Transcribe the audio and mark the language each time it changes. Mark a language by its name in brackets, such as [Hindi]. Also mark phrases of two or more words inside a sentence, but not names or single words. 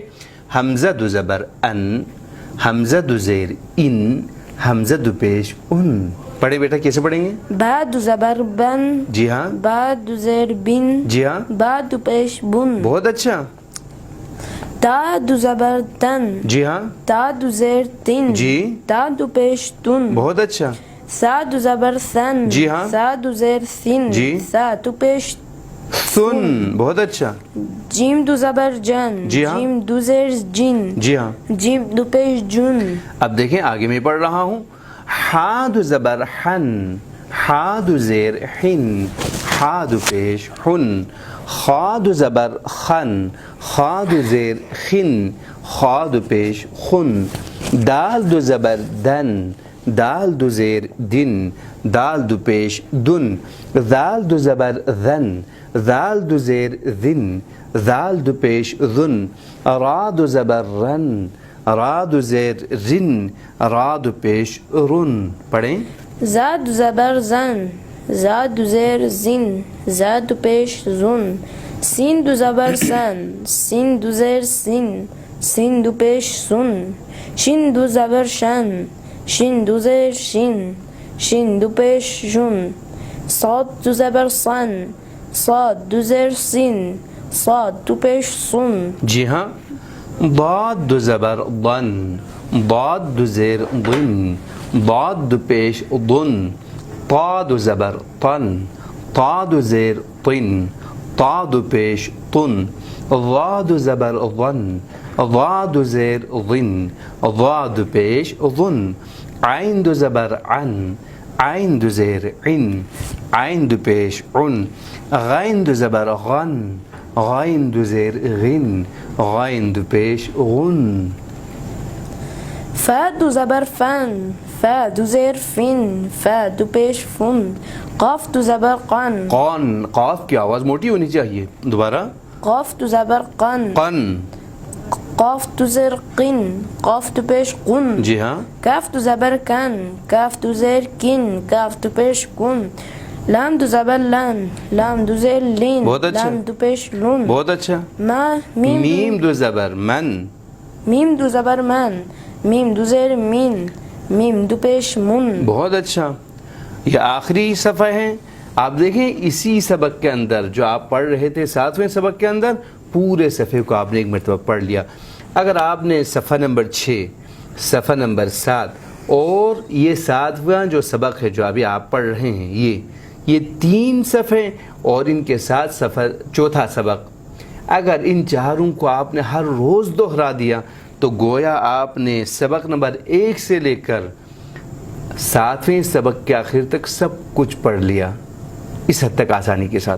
[Urdu] حمزہ دو زبر ان، حمزہ دو زیر ان، حمزہ دو پیش ان. پڑھے بیٹا کیسے پڑھیں گے؟ با دو زبر بن، جی ہاں. با دو زیر بن، جی ہاں. با دو پیش بن. بہت اچھا. تا دو زبر تن، جی ہاں. تا دو زیر تن، جی. تا دو پیش تن. بہت اچھا. سا دو زبر سن، جی ہاں. سا دو زیر سن، جی. سا دو پیش. سن. بہت اچھا. جیم دو زبر جن، جی ہاں. جیم دو زیر جن، جی ہاں. جیم دو پیش جن. اب دیکھیں آگے میں پڑھ رہا ہوں. ہا دو زبر حن، ہا دو زیر حن، ہا دو پیش حن. خا دو زبر خن، خا دو زیر خن، خا دو پیش خن. دال دو زبر دن، دال دو زیر دن، دال دو پیش دن. ذال دو زبر ذن، ذال دو زیر ذن، ذال دو پیش ذن. را دو زبر رن، را دو زیر رن، را دو پیش رن. پڑھیں. زا دو زبر زن، زا دو زیر زن، زا دو پیش زن. سین دو زبر سن، سین دو زیر سن، سین دو پیش سن. شین دو زبر شن، شین دو زیر شین، شین دو پیش شن. صاد دو زبر صن، صاد دو زیر سین، صاد دو پیش سن. جی ہاں. ضاد دو زبر ضن، ضاد دو زیر ضن، ضاد دو پیش ضن. طا دو زبر طن، طا دو زیر طن، طا دو پیش طن. ضا دو زبر ضن، ضا دو زیر ضن، ضا دو پیش ضن. عین دو زبر عن، عین دو زیر عن، عین دو پیش عن. غین دو زبر غن، غین دو زیر غن، غین دو پیش غن. فا دو زبر فن، فا دو زیر فن، فا دو پیش فن. قاف دو زبر قن، قان. قاف کی آواز موٹی ہونی چاہیے. دوبارہ. قاف دو زبر قن، قن. قاف دو زیر قن، قاف دو پیش قن. جی ہاں. کاف دو زبر کن، کاف دو زیر کن، کاف دو پیش کن. لام دو زبر لن، لام دو زیر لین، بہت اچھا. لام دو پیش لن. بہت اچھا. ما میم میم دو زبر من، میم دو زبر من، میم دو زیر مین، میم دو پیش من. بہت اچھا. یہ آخری صفحہ ہے. آپ دیکھیں اسی سبق کے اندر جو آپ پڑھ رہے تھے 7ویں سبق کے اندر پورے صفحے کو آپ نے ایک مرتبہ پڑھ لیا. اگر آپ نے صفحہ نمبر 6، صفحہ نمبر 7 اور یہ 7واں جو سبق ہے جو ابھی آپ پڑھ رہے ہیں یہ 3 صفحے اور ان کے ساتھ صفحہ 4تھا سبق، اگر ان چاروں کو آپ نے ہر روز دہرا دیا تو گویا آپ نے سبق نمبر 1 سے لے کر 7ویں سبق کے آخر تک سب کچھ پڑھ لیا اس حد تک آسانی کے ساتھ.